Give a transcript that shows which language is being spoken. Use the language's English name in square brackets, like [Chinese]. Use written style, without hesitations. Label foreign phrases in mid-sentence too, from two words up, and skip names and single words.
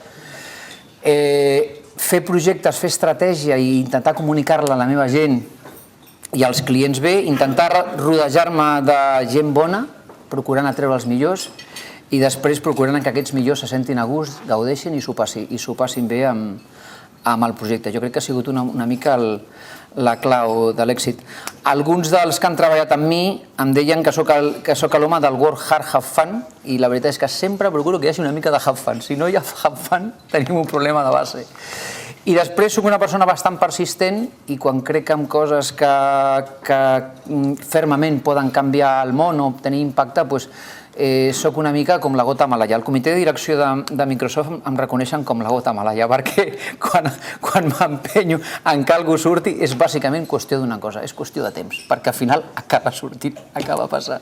[Catalan] Fer projectes, fer estratègia i intentar comunicar-la a la meva gent i als clients bé, intentar rodejar-me de gent bona procurant atreure els millors i després procurant que aquests millors se sentin a gust, gaudeixin i s'ho passin bé amb el projecte. Jo crec que ha sigut una mica la clau de l'èxit. Alguns dels que han treballat amb mi em deien que sóc l'home del [English] work hard, have fun, [Catalan] i la veritat és que sempre procuro que hi hagi una mica de [English] have fun. [Catalan] Si no hi ha [English] have fun, [Catalan] tenim un problema de base. I després soc una persona bastant persistent i quan crec en coses que fermament poden canviar el món o tenir impacte, soc una mica com la gota malaia. El comitè de direcció de Microsoft em reconeixen com la gota malaia perquè quan m'empenyo en que algú surti és bàsicament qüestió d'una cosa, és qüestió de temps, perquè al final acaba sortint, acaba passant.